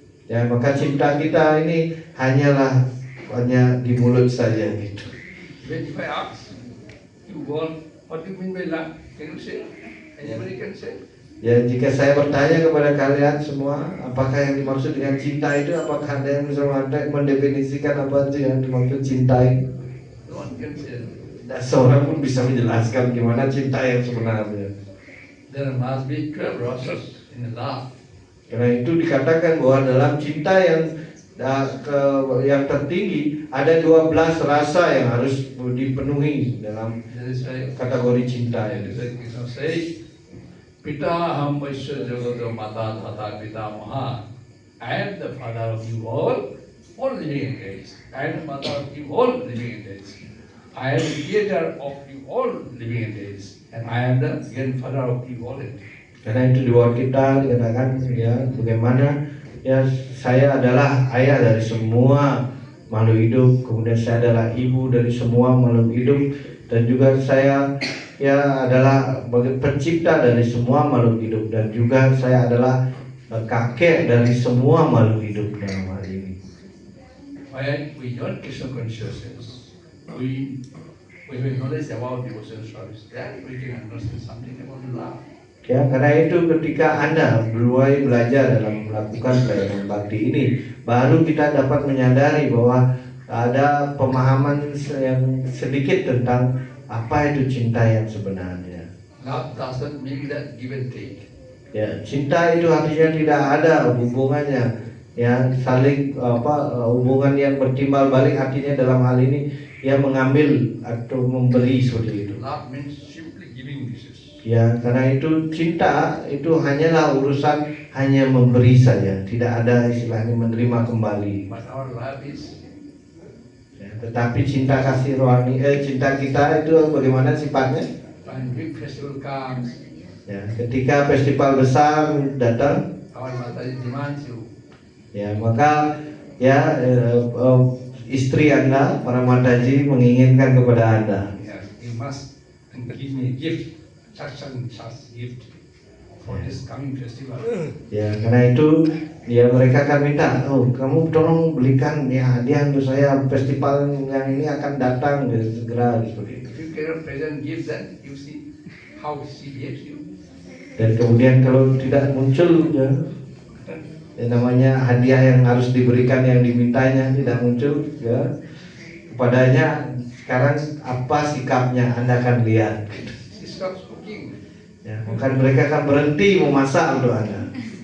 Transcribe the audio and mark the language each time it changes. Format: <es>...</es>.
<id>Ya maka cinta kita ini hanya di mulut saja gitu.</id> <en>When if I ask you all, what do you mean by love? Can you say? Anybody can say?</en> <id>Ya jika saya bertanya kepada kalian semua, apakah yang dimaksud dengan cinta itu, apakah ada yang bisa mendefinisikan apa itu yang dimaksud cinta itu?</id> <en>No one can say.</en> <id>Tidak seorang pun bisa menjelaskan gimana cinta yang sebenarnya.</id> <en>There must be 12 roses in love.</en> <id>Karena itu dikatakan bahwa dalam cinta yang tertinggi ada 12 rasa yang harus dipenuhi dalam</id> <en>That is why</en> <id>kategori cinta</id> <en>that</en> <id>ini.</id> <en>is why Krishna says,</en> <sa>Pita ham vaishya jagata mata thata pita maha.</sa> <en>I am the father of you all living entities. I am the mother of you all living entities. I am the creator of you all living entities. And I am the grandfather of you all entities.</en> <id>Karena itu di bawah kita dikatakan ya bagaimana ya saya adalah ayah dari semua makhluk hidup, kemudian saya adalah ibu dari semua makhluk hidup, dan juga saya ya adalah pencipta dari semua makhluk hidup, dan juga saya adalah kakek dari semua makhluk hidup dalam hal ini.</id> <en>When we join Krishna consciousness, we we will knowledge about devotional service, then we can understand something about love.</en> <id>Ya, karena itu ketika Anda mulai belajar dalam melakukan pelayanan bakti ini, baru kita dapat menyadari bahwa ada pemahaman yang sedikit tentang apa itu cinta yang sebenarnya.</id> <en>Love doesn't mean that give and take.</en> <id>Ya, cinta itu artinya tidak ada hubungannya, ya saling hubungan yang bertimbal balik, artinya dalam hal ini ya mengambil atau memberi seperti itu.</id> <en>Love means simply giving this.</en> <id>Ya, karena itu cinta itu hanyalah urusan hanya memberi saja, tidak ada istilahnya menerima kembali.</id> <en>But our love is</en> <id>Ya, tetapi cinta kasih rohani, cinta kita itu bagaimana sifatnya?</id> <en>when big festival comes,</en> <id>Ya, ketika festival besar datang,</id> <en>our Mataji demands you.</en> <id>ya maka ya istri Anda, para Mataji menginginkan kepada Anda.</id> <en>Yes, you must give me a gift, such and such gift for this coming festival.</en> <id>Ya, karena itu ya mereka akan minta, oh kamu tolong belikan ya hadiah untuk saya, festival yang ini akan datang segera seperti itu.</id> <en>If you cannot present gift, then you see how she gives you.</en> <id>Dan kemudian kalau tidak muncul ya, namanya hadiah yang harus diberikan yang dimintanya tidak muncul ya, kepadanya sekarang apa sikapnya Anda akan lihat.</id> <en>She stops cooking.</en> <id>Ya, maka mereka akan berhenti memasak untuk Anda.</id>